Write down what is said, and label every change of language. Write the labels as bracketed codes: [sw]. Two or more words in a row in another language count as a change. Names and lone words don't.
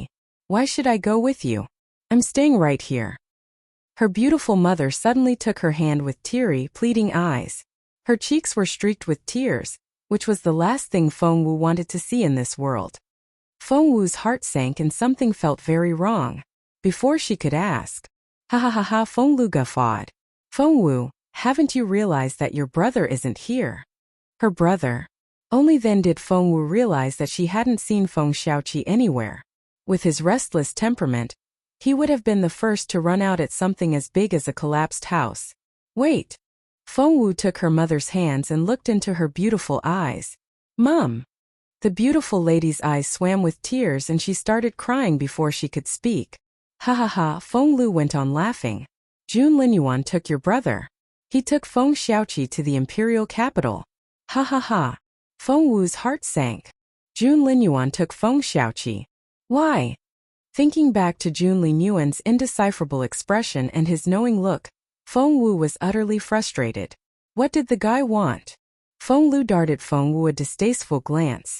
[en] Why should I go with you? I'm staying right here. Her beautiful mother suddenly took her hand with teary, pleading eyes. Her cheeks were streaked with tears, which was the last thing Feng Wu wanted to see in this world. Feng Wu's heart sank and something felt very wrong. Before she could ask, Ha ha ha ha, Feng Lu guffawed. Feng Wu, haven't you realized that your brother isn't here? Her brother? Only then did Feng Wu realize that she hadn't seen Feng Xiaoqi anywhere. With his restless temperament, he would have been the first to run out at something as big as a collapsed house. Wait. Feng Wu took her mother's hands and looked into her beautiful eyes. Mom. The beautiful lady's eyes swam with tears and she started crying before she could speak. Ha ha ha, Feng Lu went on laughing. Jun Linyuan took your brother. He took Feng Xiaoqi to the Imperial capital. Ha ha ha. Feng Wu's heart sank. Jun Linyuan took Feng Xiaoqi. Why? Thinking back to Jun Linyuan's indecipherable expression and his knowing look, Feng Wu was utterly frustrated. What did the guy want? Feng Lu darted Feng Wu a distasteful glance.